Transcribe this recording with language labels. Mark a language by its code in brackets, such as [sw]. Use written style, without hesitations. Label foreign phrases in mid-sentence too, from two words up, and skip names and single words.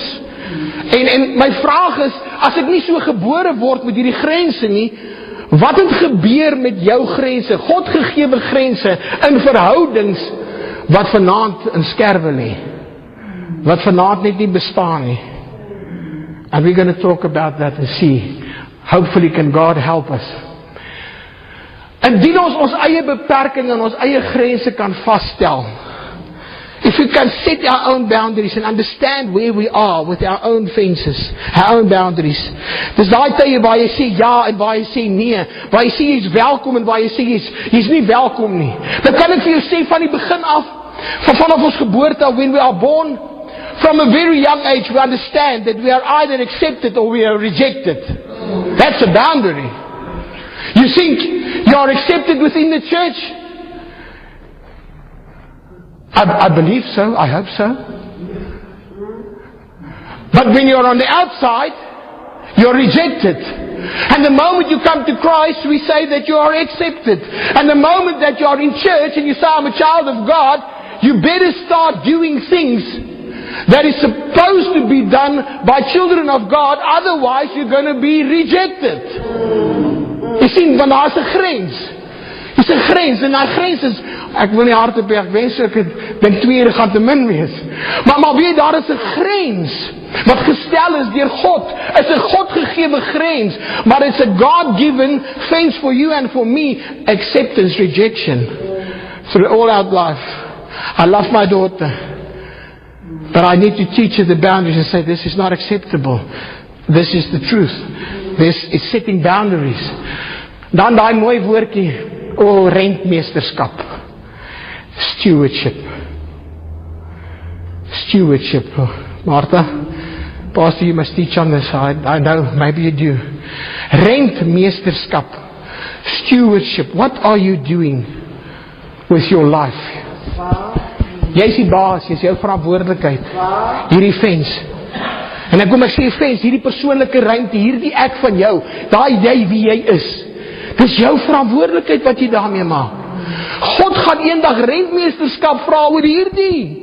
[af] En my vraag is, as ek nie so gebore word met hierdie grense nie, wat het gebeur met jou grense, God gegewe grense, in verhoudings, wat vanaand in skerwe lê, wat vanaand net nie bestaan nie. [en] And we're going to talk about that and see, hopefully can God help us. [af] Indien ons eie beperking en ons eie grense kan vasstel, [en] if we can set our own boundaries and understand where we are with our own fences, our own boundaries. [af] Dis daai tye waar jy sê ja en waar jy sê nee, waar jy sê jy's welkom en waar jy sê jy's nie welkom nie. Dan kan ek vir jou sê van die begin af, vanaf ons geboorte af, [en] when we are born, from a very young age we understand that we are either accepted or we are rejected. That's a boundary. You think you are accepted within the church? I believe so, I hope so. But when you're on the outside, you're rejected. And the moment you come to Christ, we say that you are accepted. And the moment that you are in church and you say, I'm a child of God, you better start doing things that is supposed to be done by children of God, otherwise you're going to be rejected. [af] Jy sien, want daar is 'n grens. Dis 'n grens, en daai grens is, ek wil nie hard op ek wens ek dink 2 ure gaan te min wees. Maar weet, daar is 'n grens wat gestel is deur God. Is 'n God gegewe grens, maar [en] it's a God-given fence for you and for me, acceptance, rejection. Through all our life. I love my daughter, but I need to teach her the boundaries and say, this is not acceptable. This is the truth. This is setting boundaries. [af] Dan daai mooi woordjie, rentmeesterskap. [en] Stewardship. Stewardship. Martha, Pastor, you must teach on this. I know, maybe you do. Rentmeesterskap. Stewardship. What are you doing with your life? [af] Jy is die baas, jy is jou verantwoordelikheid. Hierdie fence. En ek kom ek sê fence, hierdie persoonlike ruimte, hierdie ek van jou, daai jy wie jy is. Dis jou verantwoordelikheid wat jy daarmee maak. God gaan eendag rentmeesterskap vra oor hierdie.